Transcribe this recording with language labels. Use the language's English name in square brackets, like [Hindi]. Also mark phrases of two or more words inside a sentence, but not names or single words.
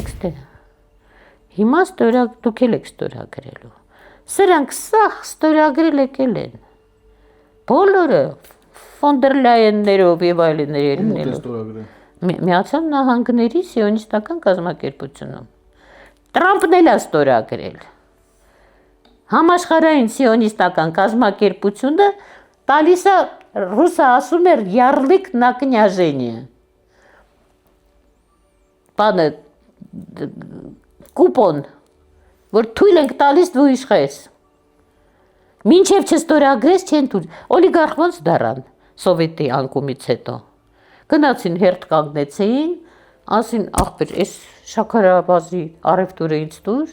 [Armenian] ստե։ Հիմա դուք եք ստորագրելու։ Սրանք սաղ ստորագրել եկել են։ Բոլորը ֆոն դեր Լայեններով եւ այլներով։ Միացյալ Նահանգների սիոնիստական կազմակերպությունում։ Թրամփն էլ է ստորագրել։ Համաշխարհային սիոնիստական կազմակերպությունը տալիս է, ռուսը ասում էր [Russian] ярлык на княжение։ [Armenian] Բանը կուպոն, որ թույլ ենք տալիս դու իշխես։ Մինչև չստորագրես չեն թույլ։ Օլիգարխ ոնց դառան սովետի անկումից հետո։ Գնացին հերթ կանգնեցին, ասին ախպեր, այս շաքարավազի առևտուրը ինձ տուր,